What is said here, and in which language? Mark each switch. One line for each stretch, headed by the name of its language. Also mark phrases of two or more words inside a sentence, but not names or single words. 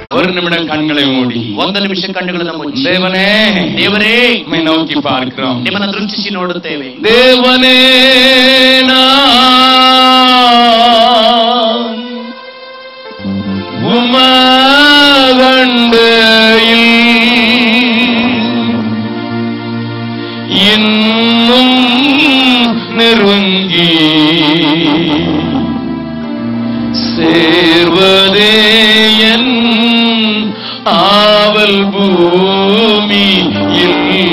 Tamil: ஒரு நிமிடம் கண்களை மூடி
Kannada: ಒಂದು ನಿಮಿಷ ಕಣ್ಣುಗಳನ್ನು ಮುಚ್ಚಿ
Tamil: தேவனே
Kannada: ದೇವರೇ
Tamil: உம்மை நோக்கி பார்க்கிறோம்.
Kannada: ನಿಮ್ಮನ್ನು ದೃಷ್ಟಿಸಿ ನೋಡುತ್ತೇವೆ.
Tamil: தேவனே நான் உமதண்டையில் இன்னும் நெருங்கி சேர்வதே என் ஆவல் பூமியில்.